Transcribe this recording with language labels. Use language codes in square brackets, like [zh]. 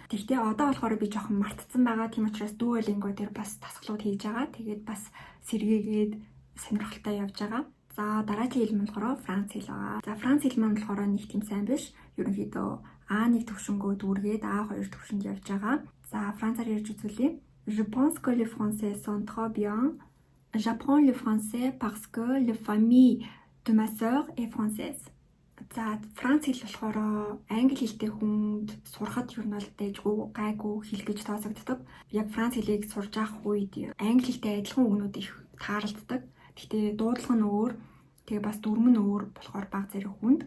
[mn] Тэгвэл одоо болохоор би жоохон мартцсан байгаа. Тийм учраас Duolingo дээр бас дасгалууд хийж байгаа. Тэгээд бас сэргээгээд сонирхолтой явж байгаа. За дараагийн хэл нь болохоор Франц хэл байгаа. За Франц хэл маань болохоор нэг тийм сайн биш. Ерөнхийдөө А1 төвшингөө дүүргээд А2 төвшөнд явж байгаа. За Францаар ярьж үзүүлье. [fr] Je pense que les Français sont trop bien. J'apprends le français parce que la famille de ma sœur est française. [mn] За Франц хэл болохоор англи хэлтэй хүнд сурахад ер нь бол дэжгүй гайгүй хэл гэж тооцогддог. Яг Франц хэлийг сурж авах үед англи хэлтэй адилхан үгнүүд их тааралддаг. Гэхдээ дуудлага нь өөр, тэгээ бас дүрм нь өөр болохоор баг зэрэг хүнд.